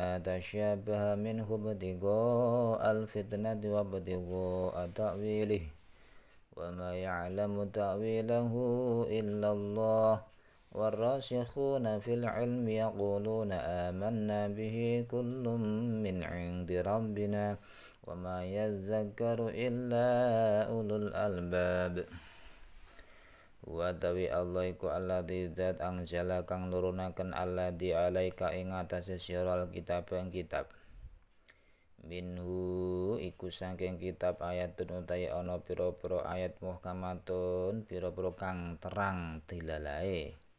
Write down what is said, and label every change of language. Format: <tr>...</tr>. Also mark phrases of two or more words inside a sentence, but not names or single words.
<ar>تشابه منه ابتغاء الفتنة وابتغاء تأويله وما يعلم تأويله إلا الله والراسخون في العلم يقولون آمنا به كل من عند ربنا وما يذكر إلا أولو الألباب</ar> <jv>Watawi Allah iku alladzi zat anzala kang nurunaken alladzi alaika ing atase sira alkitab ing kitab minhu iku saking kitab ayatun utawi ana pira-pira ayat muhkamatun pira-pira kang terang dilalae</jv>